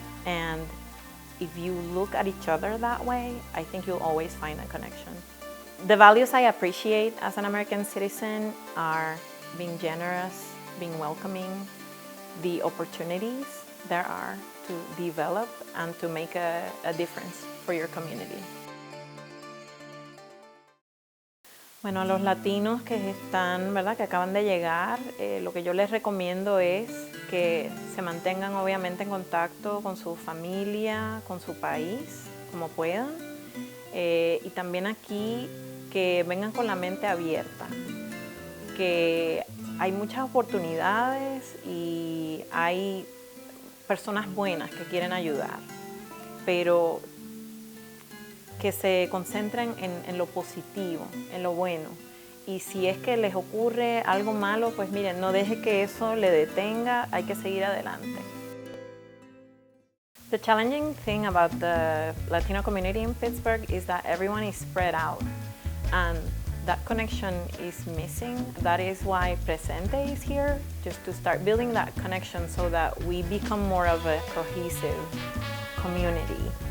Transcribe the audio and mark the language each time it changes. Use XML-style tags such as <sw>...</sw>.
<en>And if you look at each other that way, I think you'll always find a connection. The values I appreciate as an American citizen are being generous, being welcoming, the opportunities there are to develop and to make a difference for your community.</en> <es>Bueno, a los latinos que están, ¿verdad?, que acaban de llegar, lo que yo les recomiendo es que se mantengan obviamente en contacto con su familia, con su país, como puedan, y también aquí que vengan con la mente abierta, que hay muchas oportunidades y hay personas buenas que quieren ayudar, pero que se concentren en lo positivo, en lo bueno. Y si es que les ocurre algo malo, pues miren, no deje que eso le detenga, hay que seguir adelante.</es> <en>The challenging thing about the Latino community in Pittsburgh is that everyone is spread out and that connection is missing. That is why Presente is here, just to start building that connection so that we become more of a cohesive community.</en>